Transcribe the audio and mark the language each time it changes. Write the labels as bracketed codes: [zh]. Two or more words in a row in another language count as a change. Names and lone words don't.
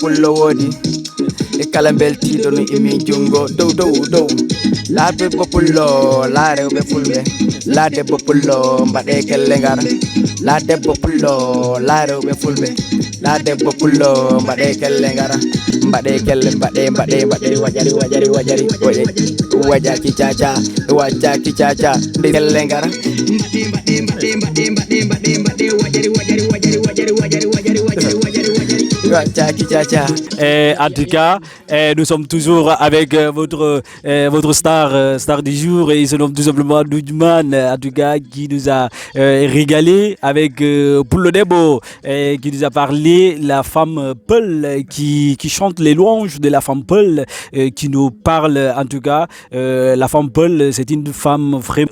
[ff] pullo wodi e kala beltiɗo no imi jungo dow dow dow la debbo pullo la rewɓe fulɓe la debbo pullo mbaɗe kelle ngar la debbo pullo la rewɓe fulɓe la debbo pullo mbaɗe kelle ngar mbaɗe kelle mbaɗe wajari wajari wajari wajaki caca wajaki caca nde kelle ngar [fr] En tout cas, nous sommes toujours avec votre star du jour et il se nomme tout simplement Doudjman, en tout cas qui nous a régalé avec Pullo Debbo, qui nous a parlé la femme Peul qui chante les louanges de la femme Peul, qui nous parle en tout cas la femme Peul, c'est une femme vraiment.